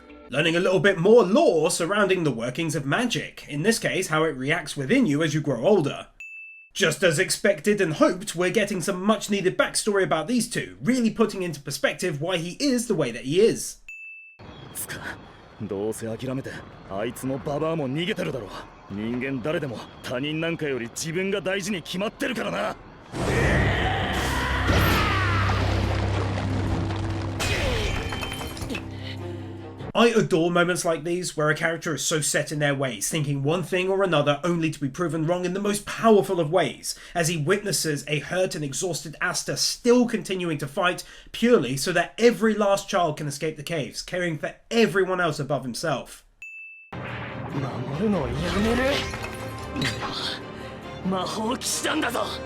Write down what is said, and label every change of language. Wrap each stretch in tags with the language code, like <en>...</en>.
<en>Learning a little bit more lore surrounding the workings of magic, in this case how it reacts within you as you grow older. Just as expected and hoped, we're getting some much needed backstory about these two, really putting into perspective why he is the way that he is.</en> <ja>どうせ諦めてあいつもババアも逃げてるだろう。人間誰でも他人なんかより自分が大事に決まってるからな。</ja> <en>I adore moments like these, where a character is so set in their ways, thinking one thing or another only to be proven wrong in the most powerful of ways, as he witnesses a hurt and exhausted Asta still continuing to fight, purely so that every last child can escape the caves, caring for everyone else above himself.</en> <ja>守るのをやめる。魔法騎士団だぞ。</ja>